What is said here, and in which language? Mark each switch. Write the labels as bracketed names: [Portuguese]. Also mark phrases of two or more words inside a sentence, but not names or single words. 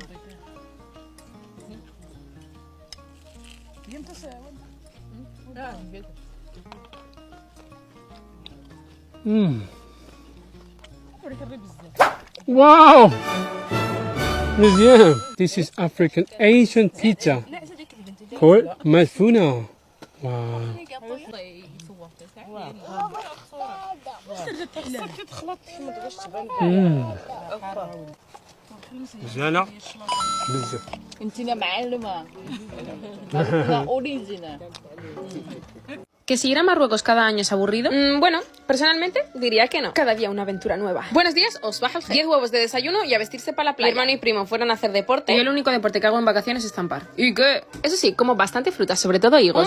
[Arabic] واو مزيان. [English] This is African Asian pizza called مدفونة. [Arabic] واو مزيانة بزاف. انتنا معلمة. اوريجينال. [Spanish] ¿Que si ir a Marruecos cada año es aburrido? Bueno, personalmente diría que no. Cada día una aventura nueva. Buenos días, os baja el 10 huevos de desayuno y a vestirse para la playa. Mi hermano y primo fueron a hacer deporte. Y el único deporte que hago en vacaciones es estampar. ¿Y qué? Eso sí, como bastante frutas, sobre todo higos.